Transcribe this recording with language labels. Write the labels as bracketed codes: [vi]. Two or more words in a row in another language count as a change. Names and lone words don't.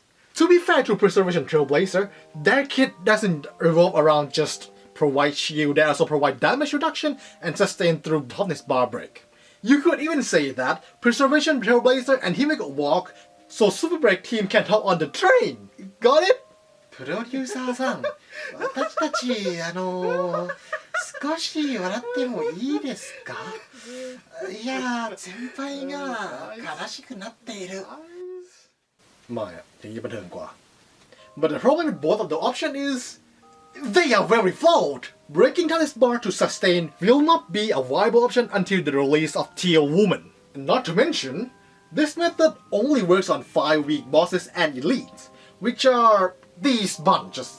[en] To be fair to Preservation Trailblazer, their kit doesn't revolve around just provide shield, they also provide damage reduction and sustain through toughness bar break. You could even say that Preservation Trailblazer and Himeko walk so Super Break team can hop on the train. Got it? [ja] プロデューサーさん、私たち少し笑ってもいいですか？いや、先輩が悲しくなっている。まあ、 [th] อย่างนี้บันเทิงกว่า [en] But the problem with both of the option is they are very flawed. Breaking Talus bar to sustain will not be a viable option until the release of Teal Woman. Not to mention, this method only works on 5 weak bosses and elites, which are these bunches.